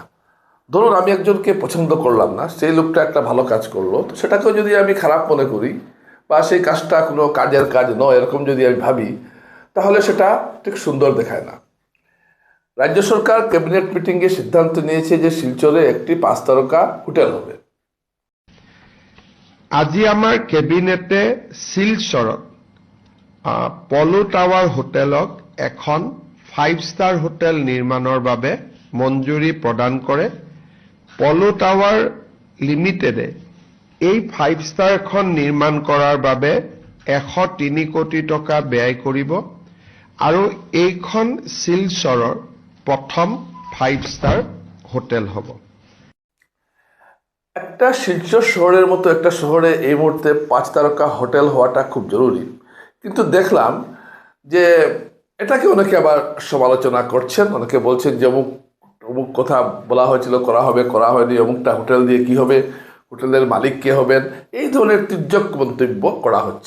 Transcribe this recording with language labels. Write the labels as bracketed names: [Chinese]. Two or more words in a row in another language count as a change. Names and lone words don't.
[Bangla] ধরুন আমি একজনকে পছন্দ করলাম না, সেই লোকটা একটা ভালো কাজ করলো, তো সেটাকেও যদি আমি খারাপ মনে করি বা সেই কাজটা কোনো কাজের কাজ নয় এরকম যদি আমি ভাবি, তাহলে সেটা ঠিক সুন্দর দেখায় না। রাজ্য সরকার [English] cabinet meeting [Bangla] সিদ্ধান্ত নিয়েছে যে শিলচরে একটি 5 তারকা হোটেল হবে। [Assamese] আজি আমাৰ কেবিনেটে শিলচৰত পলো টাৱাৰ হোটেলক এখন 5 [English] star hotel [Assamese] নিৰ্মাণৰ বাবে মঞ্জুৰি প্ৰদান কৰে। পলো টাৱাৰ লিমিটেডে এই 5 ষ্টাৰখন নিৰ্মাণ কৰাৰ বাবে 103 কোটি টকা ব্যয় কৰিব আৰু এইখন শিলচৰৰ প্ৰথম 5 [English] star hotel [Assamese] হ'ব। [Bangla] একটা শিলচর শহরের মতো একটা শহরে এই মুহূর্তে 5 তারকা হোটেল হওয়াটা খুব জরুরি, কিন্তু দেখলাম যে এটাকে অনেকে আবার সমালোচনা করছেন। অনেকে বলছেন যে অমুক অমুক কথা বলা হয়েছিল, করা হবে, করা হয়নি, অমুকটা হোটেল দিয়ে কি হবে, হোটেলের মালিক কে হবেন, এই ধরনের তির্যক মন্তব্য করা হচ্ছে।